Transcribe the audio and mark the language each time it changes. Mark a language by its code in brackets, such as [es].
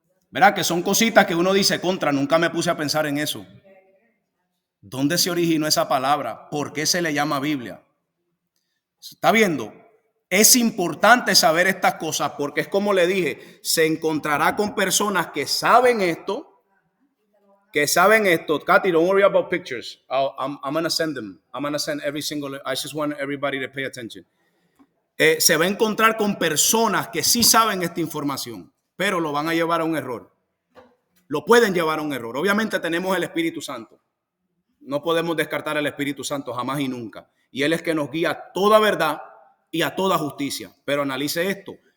[es] ¿Verdad? Que son cositas que uno dice contra, nunca me puse a pensar en eso. ¿Dónde se originó esa palabra? ¿Por qué se le llama Biblia? ¿Está viendo? Es importante saber estas cosas porque es como le dije, se encontrará con personas que saben esto. [en] Katy, don't worry about pictures. I'm going to send them. I'm going to send every single, I just want everybody to pay attention. [es] Se va a encontrar con personas que sí saben esta información, pero lo van a llevar a un error. Lo pueden llevar a un error. Obviamente tenemos el Espíritu Santo. No podemos descartar el Espíritu Santo jamás y nunca. Y Él es que nos guía a toda verdad y a toda justicia. Pero analice esto.